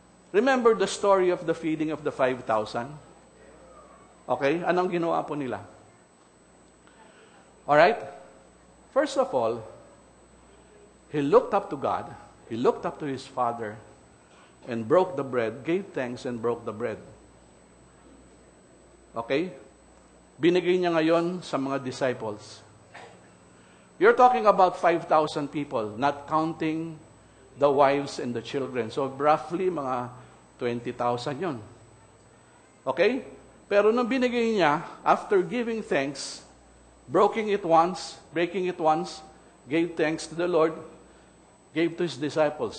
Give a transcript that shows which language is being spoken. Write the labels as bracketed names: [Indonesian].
[English] Remember the story of the feeding of the 5,000? Okay? [Filipino] Anong ginawa po nila? Alright? [English] First of all, he looked up to God, he looked up to his father, and broke the bread, gave thanks and broke the bread. Okay? [Filipino] Binigay niya ngayon sa mga disciples. [English] You're talking about 5,000 people, not counting the wives and the children. [Filipino] So roughly mga 20,000 yon. Okay? Pero nung binigay niya, [English] after giving thanks, breaking it once, gave thanks to the Lord, gave to his disciples.